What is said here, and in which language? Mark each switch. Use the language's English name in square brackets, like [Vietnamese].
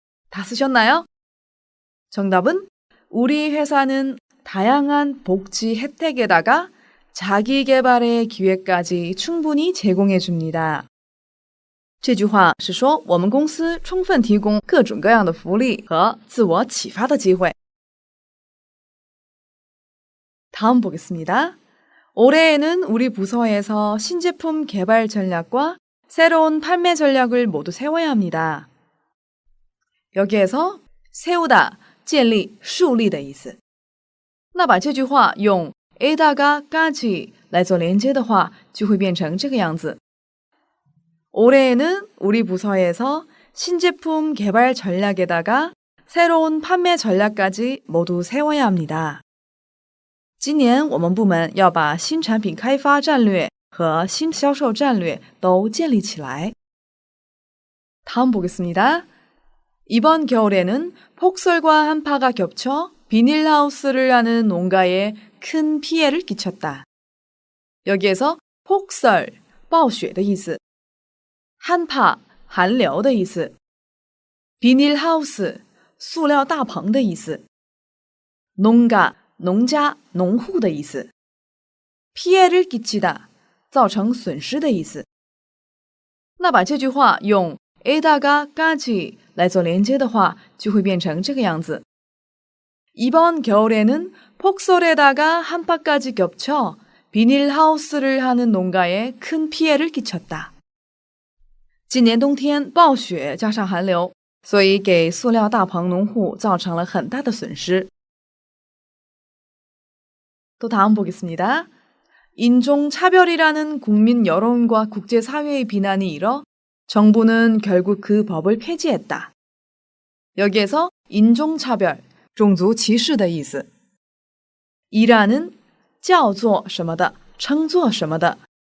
[Korean] 다 쓰셨나요? 정답은 우리 회사는 다양한 복지 혜택에다가 자기 개발의 기회까지 충분히 제공해 줍니다. [Chinese] 这句话是说我们公司充分提供各种各样的福利和自我启发的机会。 [Korean] 다음 보겠습니다. 올해에는 우리 부서에서 신제품 개발 전략과 새로운 판매 전략을 모두 세워야 합니다. 여기에서 세우다, [Chinese] 建立, 树立的意思。那把这句话用 [Korean] 에다가까지 [Chinese] 来做连接的话，就会变成这个样子。 [Korean] 올해에는 우리 부서에서 신제품 개발 전략에다가 새로운 판매 전략까지 모두 세워야 합니다. [Chinese] 今年我们部门要把新产品开发战略和新销售战略都建立起来。 [Korean] 다음 보겠습니다. 이번 겨울에는 폭설과 한파가 겹쳐 비닐하우스를 하는 농가에 큰 피해를 끼쳤다. 여기에서 폭설, [Chinese] 暴雪的意思. [Korean] 한파, [Chinese] 寒流的意思. [Korean] 비닐하우스, [Chinese] 塑料大棚的意思. [Korean] 농가, [Chinese] 农家、农户的意思。 [Korean] 피해를 끼치다, [Chinese] 造成损失的意思。那把这句话用 [Korean] 에다가 까지 [Chinese] 来做连接的话，就会变成这个样子。 [Korean] 이번 겨울에는 폭설에다가 한파까지 겹쳐 비닐하우스를 하는 농가에 큰 피해를 끼쳤다. [Chinese] 今年冬天暴雪加上寒流，所以给塑料大棚农户造成了很大的损失。 [Korean] 또 다음 보겠습니다. 인종차별이라는 국민 여론과 국제사회의 비난이 일어 정부는 결국 그 법을 폐지했다. 여기에서 인종차별, [Chinese] 种族歧视的意思。 [Korean] 이라는 [Chinese] 叫做什么的，称作什么的。